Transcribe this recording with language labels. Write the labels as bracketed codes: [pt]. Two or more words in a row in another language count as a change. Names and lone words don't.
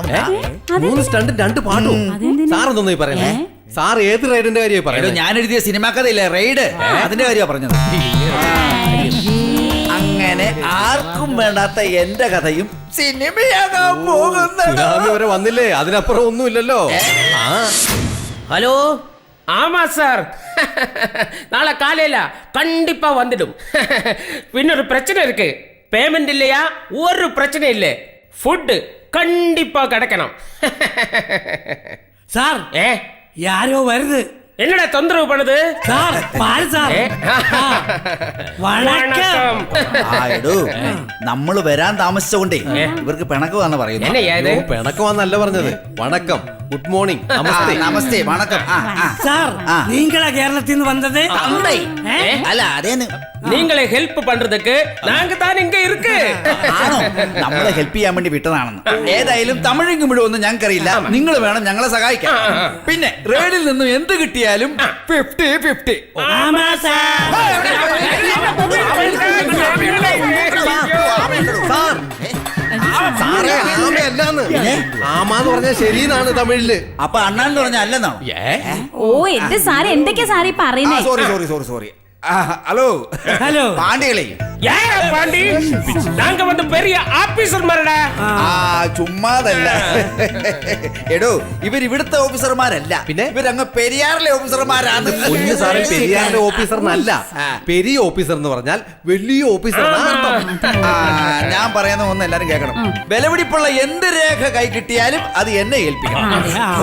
[ml] 3 സ്റ്റണ്ടും 2 പാട്ടും? സാറെന്തോന്നു പറയുന്നേ? സാർ ഏത് റെയ്ഡിന്റെ കാര്യമായി പറയുന്നത്? ഞാൻ എഴുതിയ സിനിമാ കഥയില്ലേ റെയ്ഡ്, അതിന്റെ കാര്യമാണ് പറഞ്ഞത്. അങ്ങനെ ആർക്കും വേണ്ടാത്ത എന്റെ കഥയും സിനിമയാകാൻ പോകുന്നു. വരെ വന്നില്ലേ? അതിനപ്പുറം ഒന്നുമില്ലല്ലോ. [ta] ஹலோ ஆமா சார், நாளை காலையில கண்டிப்பா வந்துடும். இன்னொரு பிரச்சனை இருக்கு. பேமெண்ட் இல்லையா? ஒரு பிரச்சனை இல்லை. ஃபுட் கண்டிப்பா கிடைக்கணும். சார் யாரோ வருது. என்னடா தொந்தரவு பண்ணுது [ml] സാർ പാൽ സാർ വണക്കം നമ്മള് വരാൻ താമസിച്ചോണ്ടേ ഇവർക്ക് പിണക്കമാന്ന് പറയുന്നു. പിണക്കമാന്നല്ല പറഞ്ഞത്, വണക്കം, [en] good morning, [ml] നമസ്തേ. നമസ്തേ, വണക്കം. സാർ നീങ്ങളാ കേരളത്തിൽ നിന്ന് വന്നത്? അല്ല അതേന്ന് [ta] நீங்களே ஹெல்ப் பண்றதுக்கு நாங்க தான் இங்க இருக்கு. [ml] ആണോ? നമ്മളെ ഹെൽപ്പ് ചെയ്യാൻ വേണ്ടി വിട്ടതാണെന്ന്. ഏതായാലും തമിഴും മുഴുവൊന്നും ഞങ്ങൾക്കറിയില്ല. നിങ്ങൾ വേണം ഞങ്ങളെ സഹായിക്കാൻ. പിന്നെ റേഡിൽ നിന്നും എന്ത് കിട്ടിയാലും 50-50. ആമാന്ന് പറഞ്ഞാൽ ശരിയെന്നാണ് തമിഴില്. അപ്പൊ അണ്ണാന്ന് പറഞ്ഞാൽ അല്ലെന്നാണോ? ഓ എന്റെ സാറേ എന്തൊക്കെയാ സാറേ പറയുന്നേ? സോറി. ഹലോ ഹലോ പാണ്ടികളെ, [ta] பாண்டி நாங்க வந்து பெரிய ஆபீசர் மரடா. [ml] ചുമ്മാതല്ല. എടോ ഇവർ ഇവിടുത്തെ ഓഫീസർമാരല്ല, പിന്നെ ഇവരങ്ങ് പെരിയാറിലെ ഓഫീസർമാരാണ്. കുഞ്ഞു സാറേ, പെരിയാറിലെ ഓഫീസറിനല്ല, പെരിയ ഓഫീസർ എന്ന് പറഞ്ഞാൽ വലിയ ഓഫീസർ. ഞാൻ പറയുന്ന ഒന്ന് എല്ലാരും കേൾക്കണം. വിലപിടിപ്പുള്ള എന്ത് രേഖ കൈ കിട്ടിയാലും അത് എന്നെ ഏൽപ്പിക്കണം.